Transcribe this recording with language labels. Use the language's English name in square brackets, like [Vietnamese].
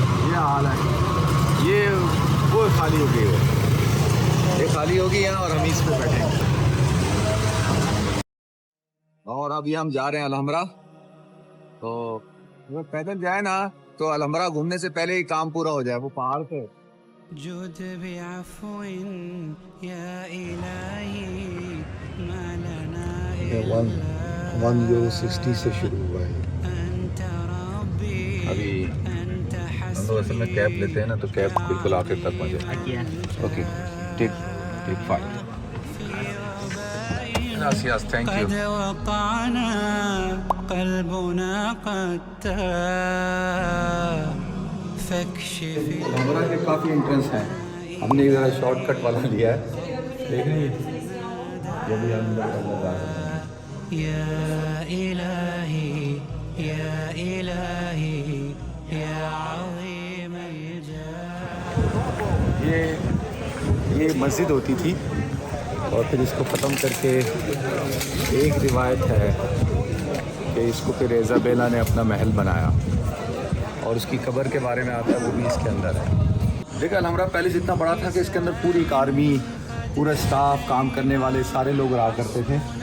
[Urdu] یہ حال ہے، یہ وہ خالی ہو گئی ہے، یہ خالی ہوگی یہاں اور ہم اس پہ بیٹھیں گے. اور ابھی ہم جا رہے ہیں الحمرا. تو اگر پیدل جائے نا تو الحمرا گھومنے سے پہلے ہی کام پورا ہو جائے. وہ پہاڑ پہ [Arabic] جود بعفو يا إلهي ما لنا إلا [Urdu] 1 یورو 60 سے شروع ہوا ہے. [Arabic] أنت ربي [Urdu] ابھی [Arabic] أنت [Urdu] ہم لوگ اصل میں کیب لیتے ہیں نا، تو کیب بالکل آخر تک پہنچے. [English] Okay, take 5. [Spanish] Gracias, [English] thank you. [Arabic] قد وقعنا قلبنا قد تاه فاكشف. [Urdu] الحمرا کے کافی انٹرنس ہیں، ہم نے ذرا شارٹ کٹ والا لیا ہے. دیکھ رہے ہیں جب بھی ہم اندر جا رہے ہیں. [Arabic] يا إلهي يا إلهي يا عظيم الجاه. [Urdu] یہ مسجد ہوتی تھی، اور پھر اس کو ختم کر کے ایک روایت ہے کہ اس کو پھر ایزابیلا نے اپنا محل بنایا، اور اس کی قبر کے بارے میں آتا ہے، وہ بھی اس کے اندر ہے. دیکھا الحمرا پہلے اتنا بڑا تھا کہ اس کے اندر پوری ایک آرمی، پورا اسٹاف، کام کرنے والے سارے لوگ رہا کرتے تھے.